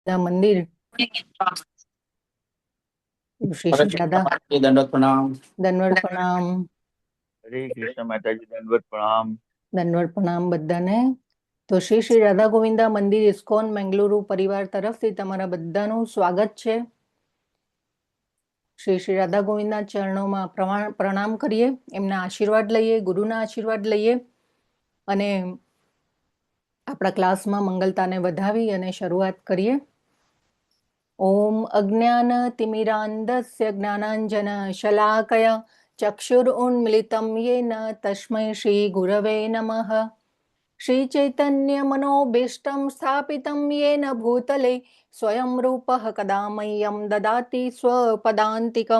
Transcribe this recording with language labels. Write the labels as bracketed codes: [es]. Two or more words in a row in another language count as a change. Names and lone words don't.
[hi] मंदिर श्री श्री दादा दंडवत प्रणाम। दंडवत प्रणाम। हरे कृष्ण माताजी, दंडवत प्रणाम। दंडवत प्रणाम બધાને। [gu] તો શ્રી શ્રી રાધા ગોવિંદા મંદિર ઇસ્કોન મેંગલુરુ પરિવાર તરફથી તમારા બધાનું સ્વાગત છે। શ્રી શ્રી રાધા ગોવિંદના ચરણોમાં પ્રણામ કરીએ, એમના આશીર્વાદ લઈએ, ગુરુના આશીર્વાદ લઈએ અને આપણા ક્લાસમાં મંગલતાને વધાવી અને શરૂઆત કરીએ। [sa] ओम अज्ञानतिमिरान्धस्य ज्ञानाञ्जनशलाकया चक्षुरुन्मिलितं येन तस्मै श्रीगुरवे नमः। श्रीचैतन्यमनोभीष्टं स्थापितं येन भूतले स्वयं रूपः कदा मह्यं ददाति स्वपदान्तिकं।